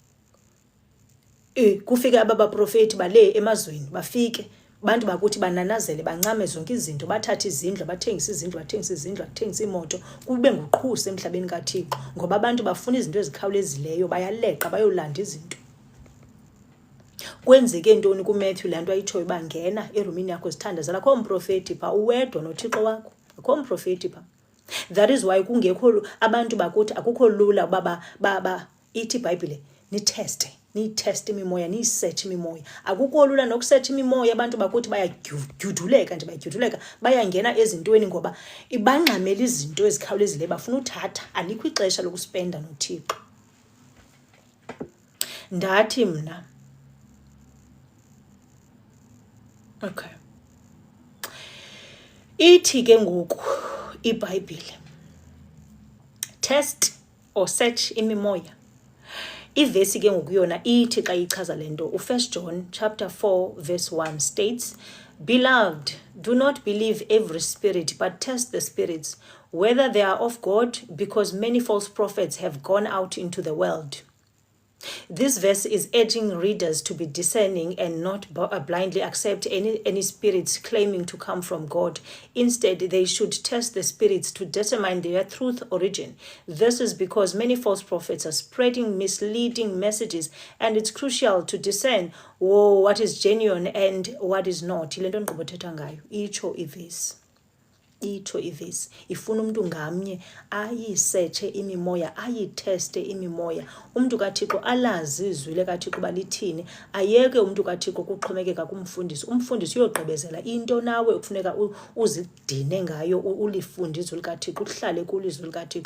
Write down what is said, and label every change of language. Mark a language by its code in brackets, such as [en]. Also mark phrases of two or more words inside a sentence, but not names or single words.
[xh] Kufike abaprofeti bale emazweni bafike bantu bakuthi bananazele bancame zonke izinto bathathe izindlu bathengisa izindlu bathengisa imoto kube nguqhuse emhlabeni kaThixo ngoba abantu bafuna izinto ezikhawulezileyo bayaleqa bayolanda izinto. Kwenzeke ntoni kuMatthew le nto ayitshoyo uba ngena erumini yakho zithandazela akho mprofeti phaa uwedwa noThixo wakho akho mprofeti phaa. [en] That is why [xh] kungekho abantu bakuthi akukho lula uba ithi iBhayibhile niyitheste imimoya niyisearch imimoya. Akukho lula nokusearch imimoya abantu bakuthi bayagyuduleka bayangena ezintweni ngoba ibangxamela izinto ezikhawulezileyo bafuna uthatha alikho ixesha lokuspenda noThixo. Ndathi mna okay ithi ke ngoku iBhayibhile [en] test or search [xh] imimoya. Ivesi ke ngoku yona ithi xa ichaza lento u1 [en] John chapter 4 verse 1 states, "Beloved, do not believe every spirit, but test the spirits, whether they are of God, because many false prophets have gone out into the world." This verse is urging readers to be discerning and not blindly accept any spirits claiming to come from God. Instead, they should test the spirits to determine their truth origin. This is because many false prophets are spreading misleading messages, and it's crucial to discern what is genuine and what is not. [xh] Ile nto ndigqibothetha ngayo itsho ivesi. Ifuna umuntu ngamnye ayisearche imimoya ayitheste imimoya. Umuntu kaThixo alazi izwi likaThixo balithini. Ayeke umuntu kaThixo kuxhomekeka kumfundisi. Umfundisi uyogqibezela into nawe ufuneka uzidine ngayo ulifunde izwi likaThixo uhlale kulizwi likaThixo.